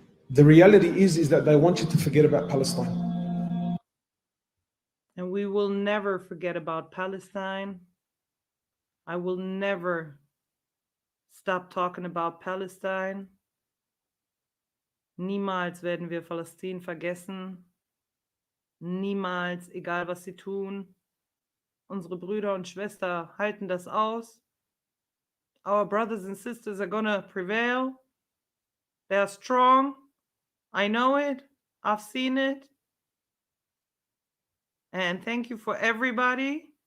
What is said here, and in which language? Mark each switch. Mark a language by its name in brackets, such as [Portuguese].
[English] The reality is that they want you to forget about Palestine. And we will never forget about Palestine. I will never stop talking about Palestine. [German] Niemals werden wir Palästina vergessen. Niemals, egal was sie tun. Unsere Brüder und Schwestern halten das aus. [English] Our brothers and sisters are gonna prevail. They're strong. I know it. I've seen it. And thank you for everybody.